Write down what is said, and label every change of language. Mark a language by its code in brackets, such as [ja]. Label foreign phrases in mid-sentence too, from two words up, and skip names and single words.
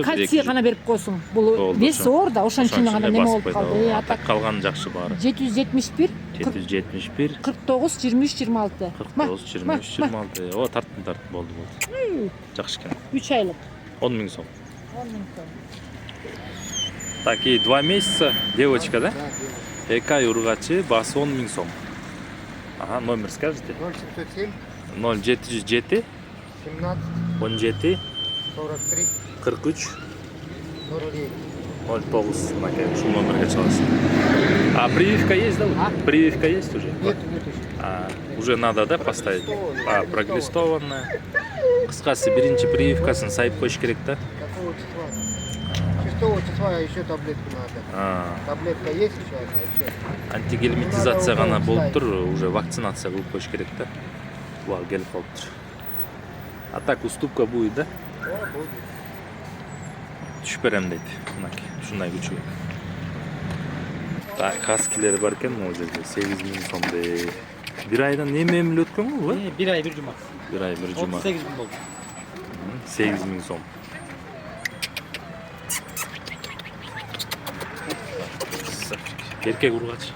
[ky] Кальций гана берип койсуң. Бул веси оор да, ошон үчүн гана неме болуп калды. Атак калган жакшы баары. 771 771 49 23 26. 49 23 26. О, тарттым болду. Жакшы экен. 3 айлык. 10.000 сом. 10.000 сом. [ru] Так, и 2 месяца девочка, да? [ky] 2 ай ургачы, баасы 10.000 сом. Ага, [ru] номер скажете? [ky] 0707 0707 17 17 43 43 49. 09. Ушул номерге чаласың. [ru] А прививка есть, да? Прививка есть уже? Нет еще. Уже надо, да, поставить? Проглистованная. [ky] Кыскасы биринчи прививкасын сайып коюш керек, да? [ru] Какого числа? 6 числа еще таблетку надо. Таблетка есть еще одна, еще. [ky] Антигельминтизация гана болуптур, уже вакцинация кылып коюш керек, да? Буга келип калыптыр. [ru] А так уступка будет, да? Будет. [ky] Түшүп берем дейт. Мынакей, ушундай күчү. Так, хаскилер бар экен могу жерде 8.000 сом дейт. Бир айдан эме эмилип өткөн го? 1 ай 1 жума. Бир ай, бир жума. [tr] 38 gün oldu. [ky] 8.000 сом. Эркек ургач.